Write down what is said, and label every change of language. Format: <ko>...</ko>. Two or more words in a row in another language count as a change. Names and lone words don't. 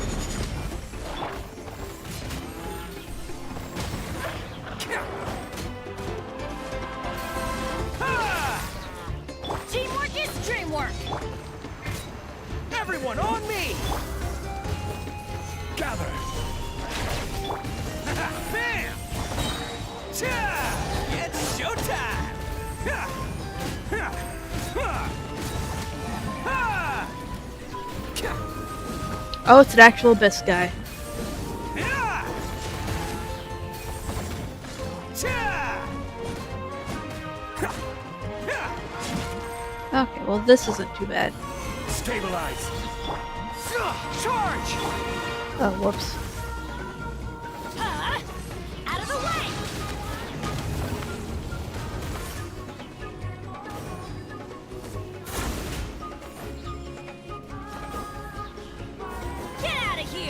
<en>Teamwork is dreamwork! Everyone on me. Gather. Bam! Cha! It's showtime! Ha! Ha! Ha! Ha! Ka! Oh, it's an actual Abyss guy. Ya! Cha! Ha! Ha! Okay, well this isn't too bad. Stabilize. Charge! Oh, whoops. Out of the way! Get out of here!</en>